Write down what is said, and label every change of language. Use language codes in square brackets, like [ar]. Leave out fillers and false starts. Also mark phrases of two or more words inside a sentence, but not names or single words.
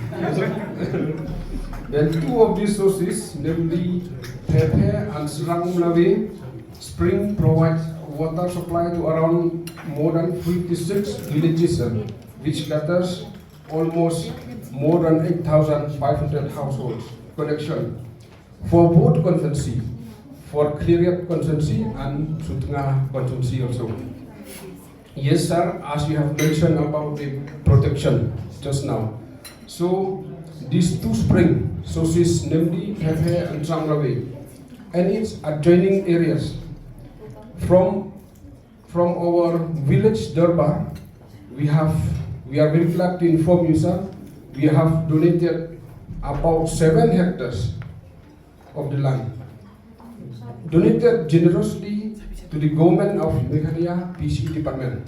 [en] Then 2 of these sources, namely Pepe and Syllad spring, provides water supply to around more than 56 villages, which gathers almost more than 8,500 households connection for both constituency, for Khiriat constituency and Sutnga constituency also. Yes, sir, as you have mentioned about the protection just now. So these 2 spring sources, namely Pepe and Syllad, and its adjoining areas from our village Durbar, we are very glad to inform you, sir, we have donated about 7 hectares of the land, donated generously to the government of Meghalaya PHE department.